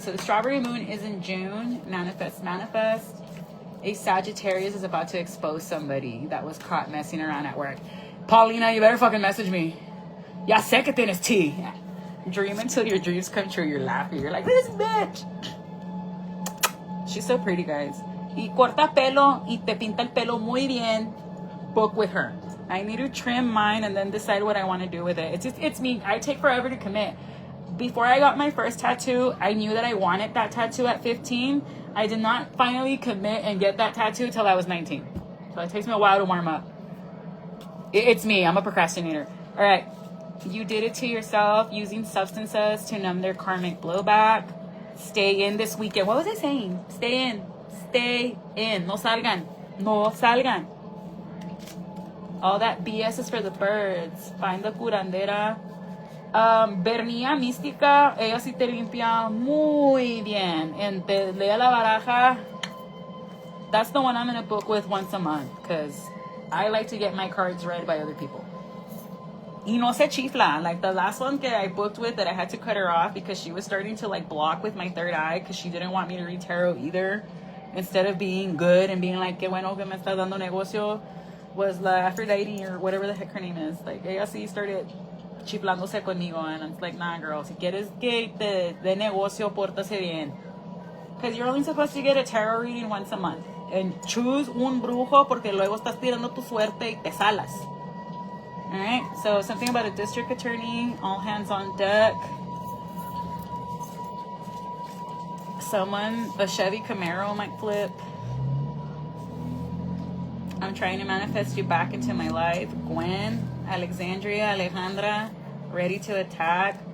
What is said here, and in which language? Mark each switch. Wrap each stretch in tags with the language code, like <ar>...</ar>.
<en>So the Strawberry Moon is in June. Manifest. A Sagittarius is about to expose somebody that was caught messing around at work. Paulina, you better fucking message me. Ya sé que tienes tea. Dream until your dreams come true. You're laughing. You're like, this bitch. She's so pretty, guys.</en> <es>Y corta pelo y te pinta el pelo muy bien.</es> <en>Book with her. I need to trim mine and then decide what I want to do with it. It's me. I take forever to commit. Before I got my first tattoo, I knew that I wanted that tattoo at 15. I did not finally commit and get that tattoo till I was 19. So it takes me a while to warm up. It's me. I'm a procrastinator. All right. You did it to yourself using substances to numb their karmic blowback. Stay in this weekend. What was I saying? Stay in. Stay in. No salgan. No salgan. All that BS is for the birds. Find the curandera.</en> <es>Bernilla mística, ella sí te limpia muy bien. And te lea la baraja.</es> <en>That's the one I'm going to book with once a month. Because I like to get my cards read by other people. Y no se chifla. Like the last one that I booked with that I had to cut her off because she was starting to like block with my third eye because she didn't want me to read tarot either. Instead of being good and being like, que bueno que me está dando negocio, was la Aphrodite or whatever the heck her name is.</en> <es>Like, ella sí started chiflándose conmigo, and it's like, nah, girl, si quieres que te de negocio, pórtase bien.</es> <en>Because you're only supposed to get a tarot reading once a month.</en> <es>And choose un brujo porque luego estás tirando tu suerte y te salas.</es> <en>Alright, so something about a district attorney, all hands on deck. Someone, a Chevy Camaro might flip. I'm trying to manifest you back into my life. Gwen, Alexandria, Alejandra, ready to attack.</en>